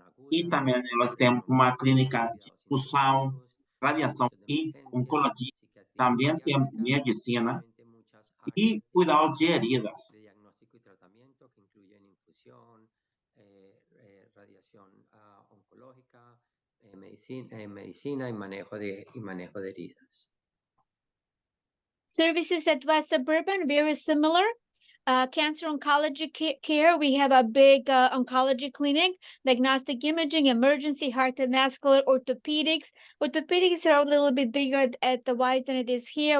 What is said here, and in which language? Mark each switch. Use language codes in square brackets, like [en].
[pt] E também elas têm uma clínica de infução, radiação e oncologia. Também tem medicina e cuidado de [es] heridas. diagnóstico y tratamiento que incluyen infusión, radiación oncológica, medicina y manejo de heridas. [en] Services at West Suburban, very similar. Cancer oncology care, we have a big oncology clinic, diagnostic imaging, emergency, heart and vascular, orthopedics. Orthopedics are a little bit bigger at the Wise than it is here.